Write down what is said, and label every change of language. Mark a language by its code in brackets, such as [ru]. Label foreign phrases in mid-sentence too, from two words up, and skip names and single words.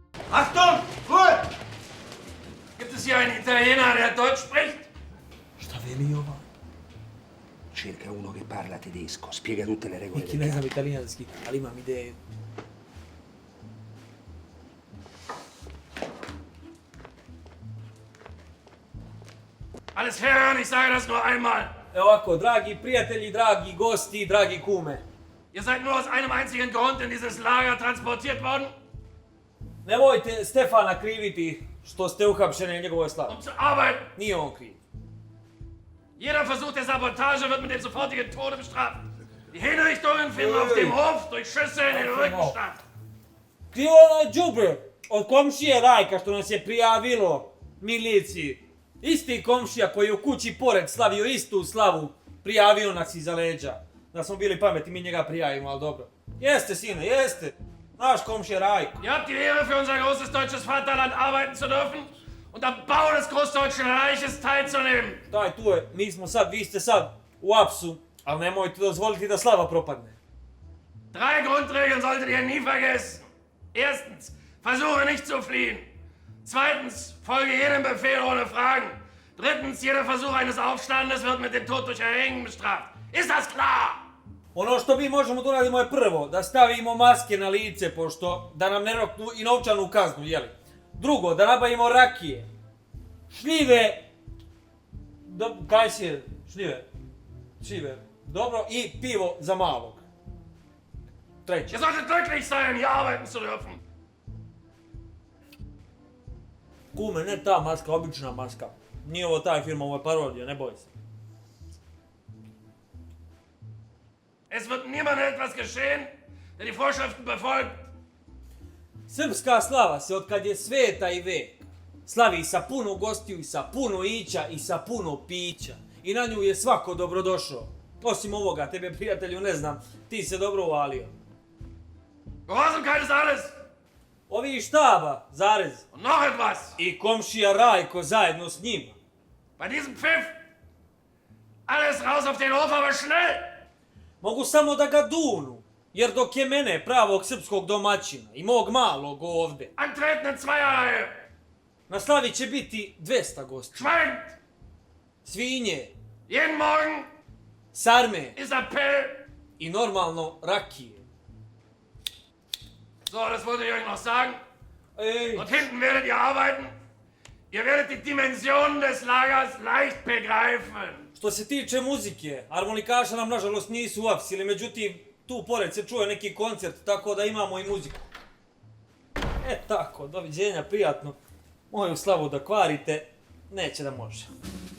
[de] Achtung! Ruhe! Gibt es hier einen Italiener, der Deutsch spricht? [sr] Šta veli ova? [it] Cerca uno che parla tedesco, spiega tutte le regole [sr] Neki [it] del [sr] ne znam [it] gioco. [sr] italijanski, ali imam ideju. [de] Alles hören, ich sage das nur einmal. [sr] Evo ovako, dragi prijatelji, dragi gosti, dragi kume. [de] Ihr seid nur aus einem einzigen Grund in dieses Lager transportiert worden, [sr] Nemojte Stefana kriviti što ste uhapšeni na njegovoj slavi. [de] um zu arbeiten. [sr] Nije on kriv. [de] Jeder Versuch der Sabotage wird mit dem sofortigen Tode bestraft. Die Hinrichtungen finden auf dem Hof durch Schüsse in den Rücken statt. [sr] Ti ono đubre od komšije Rajka što nas je prijavilo miliciji. Isti komšija koji je u kući pored slavio istu slavu, prijavio nas iza leđa. Da smo bili pametni, mi njega prijavimo, ali dobro. Jeste, sine, jeste. Naš komšija Rajko. [de] Ihr habt die Ehre, für unser großes deutsches Vaterland arbeiten zu dürfen und am Bau des Großdeutschen Reiches teilzunehmen. [sr] Daj, tu je, mi smo sad, vi ste sad u apsu, ali nemojte dozvoliti da slava propadne. [de] Drei Grundregeln solltet ihr nie vergessen. Erstens, versuche nicht zu fliehen. Zweitens, folge jedem Befehl ohne Fragen. Drittens, jeder Versuch eines Aufstandes wird mit dem Tod durch Erhängen bestraft. Ist das klar? [sr] Ono što mi možemo da uradimo je prvo, da stavimo maske na lice, pošto da nam ne roknu i novčanu kaznu, jeli? Drugo, da nabavimo rakije, šljive, kaj si je, šljive, dobro, i pivo za malog. Treće. [de] Ihr solltet glücklich sein, hier arbeiten zu dürfen. [sr] Kume, ne ta maska, obična maska. Nije ovo taj film, ovo je parodija, ne boj se. [de] Es wird niemandem etwas geschehen, der die Vorschriften befolgt. [sr] Srpska slava se od kad je sveta i vek slavi sa puno gostiju i sa puno ića i sa puno pića. I na nju je svako dobrodošao. Osim ovoga, tebe prijatelju ne znam, ti se dobro uvalio. [de] Gehorsamkeit ist alles. [sr] Ovi iz štaba, zarez, [de] Und noch etwas. [sr] i komšija Rajko zajedno s njima. [de] Bei diesem Pfiff. Alles raus auf den Hof, aber schnell. [sr] Mogu samo da ga dunu, jer dok je mene, pravog srpskog domaćina i mog malog ovde, [de] Antreten in Zweierreihe. [sr] na slavi će biti 200 gosti. [de] Schweigend. [sr] Svinje, [de] Jeden Morgen [sr] sarme [de] ist Appell. [sr] i normalno rakije. [de] So, das wollte ich euch noch sagen. [sr] Ej, [de] Dort hinten werdet ihr arbeiten. Ihr werdet die Dimensionen des Lagers leicht begreifen. [sr] što se tiče muzike, harmonikaša nam nažalost nisu uapsili, međutim, tu pored se čuje neki koncert, tako da imamo i muziku. Tako, doviđenja, prijatno. Moju slavu da kvarite, neće da može.